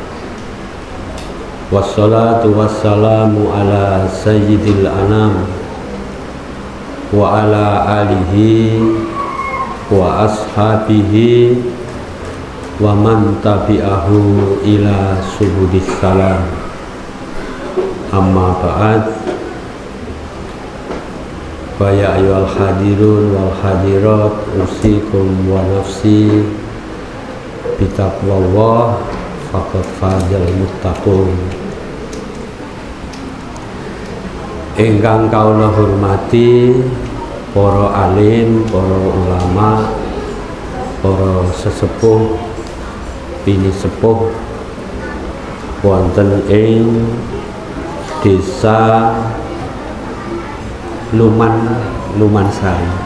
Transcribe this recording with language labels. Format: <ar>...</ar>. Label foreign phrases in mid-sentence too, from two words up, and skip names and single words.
<ar>والصلاة والسلام على سيد الأنام وعلى آله وأصحابه ومن تبعه إلى سبل السلام. أما بعد. فيا أيها الحاضرون والحاضرات أوصيكم ونفسي بتقوى الله فقد فاز المتقون.</ar> <jv>Ingkang kaula hormati para alim, para ulama, para sesepuh, bini sepuh wonten ing desa Lumansari.</jv>